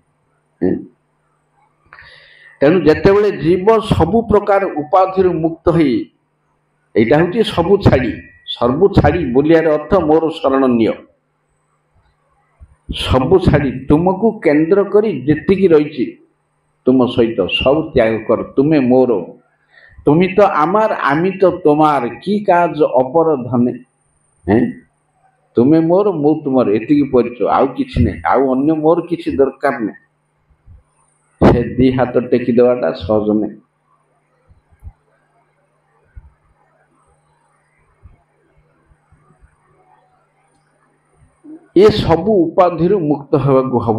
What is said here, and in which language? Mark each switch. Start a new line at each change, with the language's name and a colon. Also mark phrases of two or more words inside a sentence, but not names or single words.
Odia: ତେଣୁ ଯେତେବେଳେ ଜୀବ ସବୁ ପ୍ରକାର ଉପାଧିରୁ ମୁକ୍ତ ହୋଇ, ଏଇଟା ହେଉଛି ସବୁ ଛାଡ଼ି ବୁଲିବାର ଅର୍ଥ ମୋର ଶରଣ ନିଅ। ସବୁ ଛାଡ଼ି ତୁମକୁ କେନ୍ଦ୍ର କରି ଯେତିକି ରହିଛି ତୁମ ସହିତ ସବୁ ତ୍ୟାଗ କର। ତୁମେ ମୋର,
Bangla: তুমি তো আমার আমি তো তোমার কি কাজ অপর ধনে।
Odia: হ্যাঁ ତୁମେ ମୋର ମୁଁ ତୁମର ଏତିକି ପରିଚୟ, ଆଉ କିଛି ନାହିଁ, ଆଉ ଅନ୍ୟ ମୋର କିଛି ଦରକାର ନାହିଁ। ସେ ଦି ହାତ ଟେକି ଦେବାଟା ସହଜ ନାହିଁ। ଏ ସବୁ ଉପାଧିରୁ ମୁକ୍ତ ହେବାକୁ ହବ।